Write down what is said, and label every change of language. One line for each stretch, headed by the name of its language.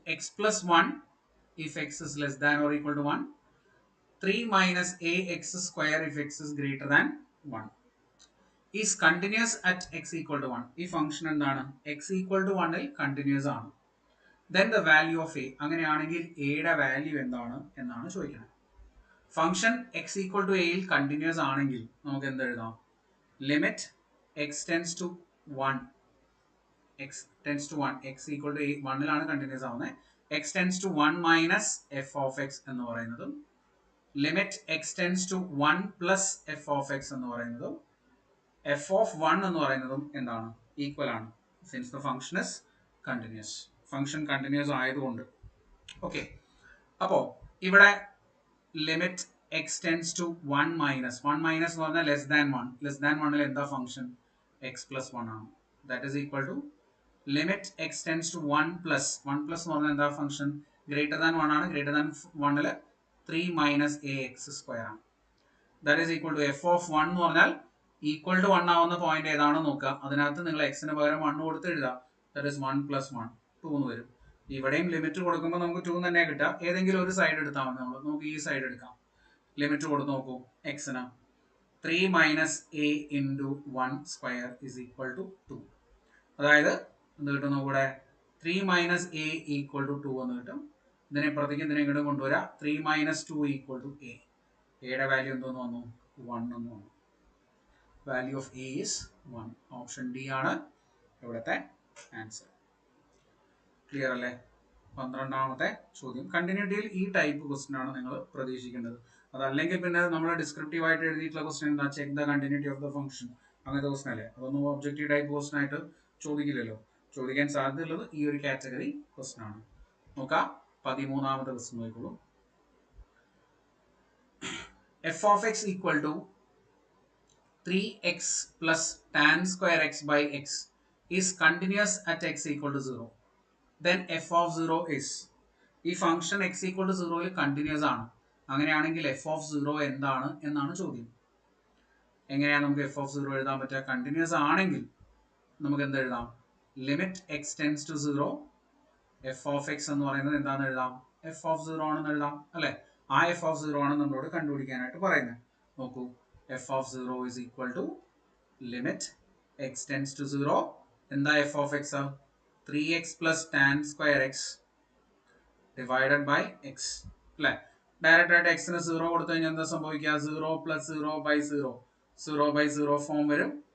English: X plus 1 if x is less than or equal to 1, 3 minus ax square if x is greater than 1 is continuous at x equal to 1.
Malayalam: ഈ function എന്താണ്? x equal to 1 ൽ continuous ആണ്.
English: then the value of a,
Malayalam: അങ്ങനെയാണെങ്കിൽ a യുടെ value എന്താണ് എന്നാണ് ചോദിക്കുന്നത്. Function x equal to a ൽ കണ്ടിന്യൂസ് ആണെങ്കിൽ നമുക്ക് എന്ത് എഴുതാം?
English: Limit x tends to 1, x tends to 1, x equal to a 1 ലാണ് continuous ആവുന്നത്.
Malayalam: x tends to 1 minus f of x എന്ന് പറയുന്നതും limit x tends to 1 plus f of x എന്ന് പറയുന്നതും f of 1 എന്ന് പറയുന്നതും എന്താണ്? ഈക്വൽ ആണ്.
English: Since the function is continuous.
Malayalam: Function continuous ആയതുകൊണ്ട്. ഓക്കെ, അപ്പോൾ ഇവിടെ limit x tends to 1 minus എന്ന് പറഞ്ഞാൽ ലെസ് ദാൻ 1. ലെസ് ദാൻ 1 ൽ എന്താ ഫംഗ്ഷൻ? x plus 1 ആണ്.
English: that is equal to limit x tends to 1 plus
Malayalam: എന്ന് പറഞ്ഞാൽ എന്താ ഫംഗ്ഷൻ? ഗ്രേറ്റർ ദാൻ 1 ആണ്. ഗ്രേറ്റർ ദാൻ 1 ൽ 3 minus ax സ്ക്വയർ ആണ്.
English: that is equal to f of 1
Malayalam: എന്ന് പറഞ്ഞാൽ ഈക്വൽ ടു 1 ആവുന്ന പോയിന്റ് ഏതാണെന്ന് നോക്കുക. അതിനകത്ത് നിങ്ങൾ എക്സിന് പകരം 1 കൊടുത്ത് എഴുതുക.
English: that is 1 plus 1,
Malayalam: 2 എന്ന് വരും. ഇവിടെയും ലിമിറ്റ് കൊടുക്കുമ്പോൾ നമുക്ക് 2 തന്നെ കിട്ടുക. ഏതെങ്കിലും ഒരു സൈഡ് എടുത്താൽ മതി. നമുക്ക് ഈ സൈഡ് എടുക്കാം. ലിമിറ്റ് കൊടുത്ത് നോക്കൂ.
English: എക്സിന് 3 minus a into 1 square is equal to 2.
Malayalam: അതായത് എന്ത് കിട്ടുന്നു? കൂടെ 3 minus a equal to 2 എന്ന് കിട്ടും. ഇതിനെ ഇപ്പുറത്തേക്ക് ഇതിനെ ഇങ്ങോട്ട് കൊണ്ടുവരാം. 3 minus 2 equal to a. എയുടെ വാല്യൂ എന്തോന്ന് വന്നു? 1 എന്ന് വന്നു.
English: Value of a is 1.
Malayalam: Option D ആണ് ഇവിടുത്തെ ആൻസർ. ക്ലിയർ അല്ലേ? 12ാമത്തെ ചോദ്യം. കണ്ടിന്യൂറ്റിയിൽ ഈ ടൈപ്പ് ക്വസ്റ്റ്യൻ ആണ് നിങ്ങൾ പ്രതീക്ഷിക്കേണ്ടത്. അതല്ലെങ്കിൽ പിന്നെ നമ്മൾ ഡിസ്ക്രിപ്റ്റീവ് ആയിട്ട് എഴുതിയിട്ടുള്ള ക്വസ്റ്റ്യൻ എന്താ?
English: Check the continuity of the function.
Malayalam: അങ്ങനത്തെ ക്വസ്റ്റ്യൻ അല്ലേ? അതൊന്നും ഒബ്ജക്റ്റീവ് ടൈപ്പ് ക്വസ്റ്റ്യൻ ആയിട്ട് ചോദിക്കില്ലല്ലോ. ചോദിക്കാൻ സാധ്യതയുള്ളത് ഈ ഒരു കാറ്റഗറി ക്വസ്റ്റ്യൻ ആണ്. നോക്കാം. 13ാമത്തെ ക്വസ്റ്റ്യൻ നോക്കിക്കോളൂ.
English: F of x equal to 3x plus tan square x by x is continuous at x equal to 0. Then f of 0 is.
Malayalam: ഈ ഫംഗ്ഷൻ x equal to 0 ൽ കണ്ടിന്യൂസ് ആണ്. അങ്ങനെയാണെങ്കിൽ എഫ് ഓഫ് 0 എന്താണ് എന്നാണ് ചോദ്യം. എങ്ങനെയാണ് നമുക്ക് എഫ് ഓഫ് 0 എഴുതാൻ പറ്റുക? കണ്ടിന്യൂസ് ആണെങ്കിൽ നമുക്ക് എന്ത് എഴുതാം? Limit x tends to 0, F of X എന്ന് പറയുന്നത് എന്താണെന്ന് എഴുതാം? എഫ് ഓഫ് 0 ആണെന്ന് എഴുതാം അല്ലെ? ആ എഫ് ഓഫ് 0 ആണ് നമ്മളോട് കണ്ടുപിടിക്കാനായിട്ട് പറയുന്നത്. നോക്കൂ, F of 0 is equal to limit x tends to 0. എന്താ F of X?
English: 3x plus tan square x divided by x അല്ലെ?
Malayalam: ഡയറക്റ്റ് ആയിട്ട് എക്സിന് 0 കൊടുത്തു കഴിഞ്ഞാൽ എന്താ സംഭവിക്കുക? 0 plus 0 by 0, 0 by 0 ഫോം വരും.